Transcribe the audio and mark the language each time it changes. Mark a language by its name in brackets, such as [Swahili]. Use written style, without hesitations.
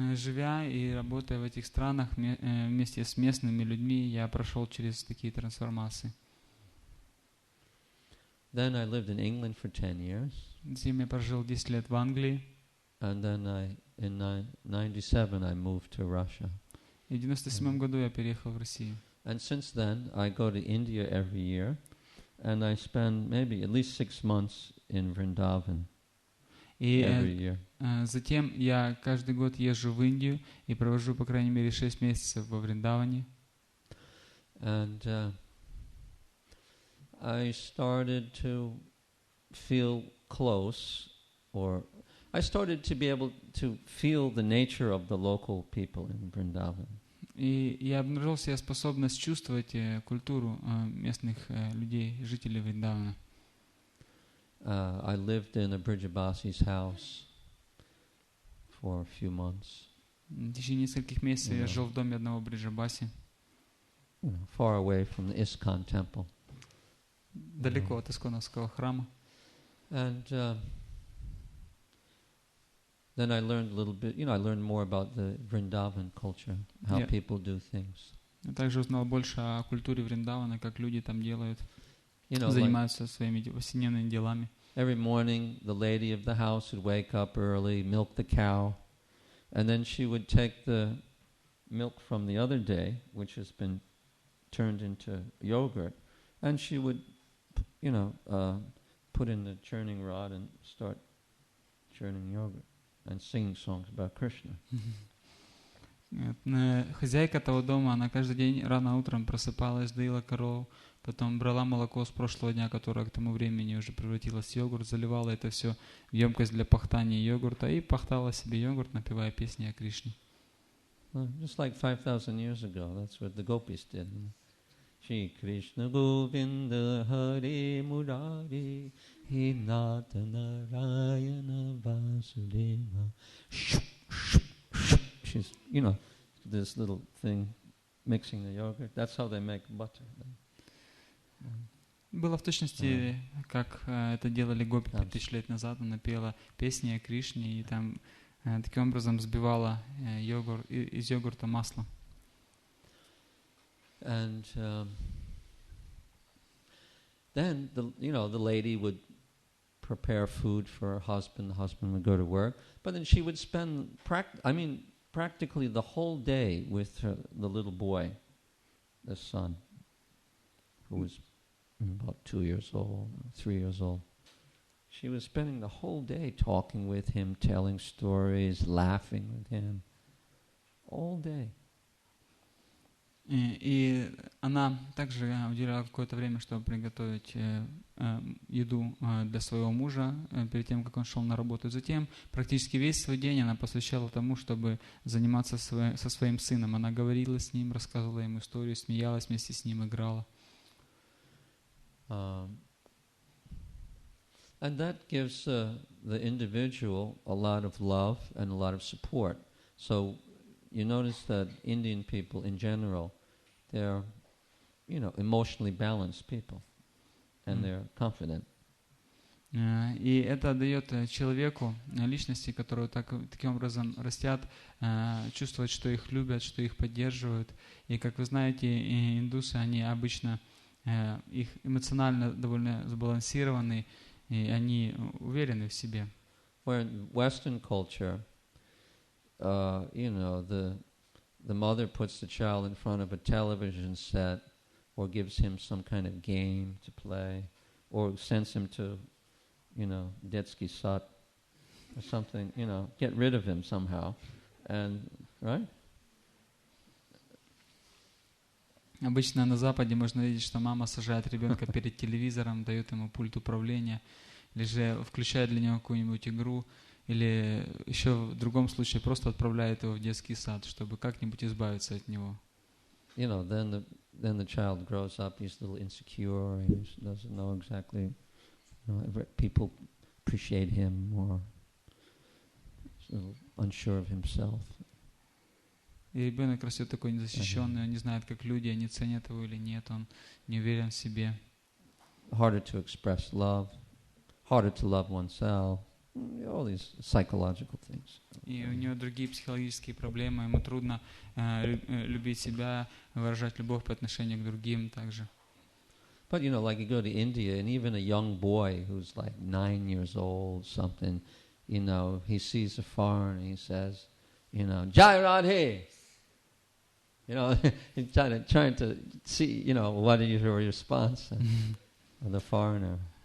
[Russian] Живя и работая в этих странах вместе с местными людьми, я прошел через такие трансформации. [English] Then I lived in England for 10 years. [Russian] Затем я прожил 10 лет в Англии. [English] And then in 97 I moved to Russia. [Russian] И в 97 году я переехал в Россию. [English] And since then I go to India every year, and I spend maybe at least 6 months in Vrindavan every year. [Russian] Затем я каждый год езжу в Индию и провожу по крайней мере 6 месяцев во Вриндаване. [English] And I started to feel close, or I started to be able to feel the nature of the local people in Vrindavan. [Russian] И я обнаружил в себе способность чувствовать культуру местных людей, жителей Вриндавана. [English] I lived in a Brijabasi's house for a few months. [Russian] В течение нескольких месяцев я жил в доме одного Бриджабаси. [English] Far away from the ISKCON temple. [Russian] Далеко от Исконовского храма. [English] And then I learned a little bit, I learned more about the Vrindavan culture, how people do things. [Russian] Я также узнал больше о культуре Вриндавана, как люди там делают, занимаются своими повседневными делами. [English] Every morning, the lady of the house would wake up early, milk the cow, and then she would take the milk from the other day, which has been turned into yogurt, and she would, put in the churning rod and start churning yogurt and singing songs about Krishna. [Russian] Хозяйка того дома, она каждый день рано утром просыпалась, доила корову, потом брала молоко с прошлого дня, которое к тому времени уже превратилось в йогурт, заливала это все в емкость для пахтания йогурта и пахтала себе йогурт, напевая песни о Кришне. [English] Just like 5,000 years ago, that's what the gopis did. [Sanskrit] Shri Krishna Govinda Hare Murari He Nata Narayana Vasudeva. [English] She's, this little thing mixing the yogurt. That's how they make butter. [Russian] Было в точности, как это делали гопи 5000 лет назад. Она пела песни о Кришне и там таким образом взбивала из йогурта масло. [English] And then the lady would prepare food for her husband. The husband would go to work, but then she would spend practically the whole day with the little boy, the son, who was about 2 years old, 3 years old. She was spending the whole day talking with him, telling stories, laughing with him, all day. [Russian] И она также уделяла какое-то время, чтобы приготовить еду для своего мужа перед тем, как он шел на работу. И затем практически весь свой день она посвящала тому, чтобы заниматься со своим сыном. Она говорила с ним, рассказывала ему историю, смеялась вместе с ним, играла. [English] And that gives the individual a lot of love and a lot of support. So you notice that Indian people in general, they're, emotionally balanced people, and they're confident. [Russian] И это дает человеку, личности, которые таким образом растят, чувствовать, что их любят, что их поддерживают. И, как вы знаете, индусы, они обычно, их эмоционально довольно сбалансированы, и они уверены в себе. [English] Where in Western culture, the mother puts the child in front of a television set or gives him some kind of game to play or sends him to, [Russian] детский сад [English] or something, get rid of him somehow. And, right? [Russian] Обычно на Западе можно видеть, что мама сажает ребенка перед телевизором, дает ему пульт управления, или же включает для него какую-нибудь игру, или еще в другом случае просто отправляет его в детский сад, чтобы как-нибудь избавиться от него. [English] Then the child grows up, he's a little insecure, he doesn't know exactly, people appreciate him or he's a little unsure of himself. [Russian] И ребенок растет такой незащищенный, он не знает, как люди, они ценят его или нет, он не уверен в себе. [English] Harder to express love, harder to love oneself. All these psychological things. [Russian] И у него другие психологические проблемы, ему трудно любить себя, выражать любовь по отношению к другим также. [English] But like you go to India, and even a young boy who's like 9 years old, something, he sees a foreigner, he says, Jai Radhe. He's trying to see, what is your response of the foreigner.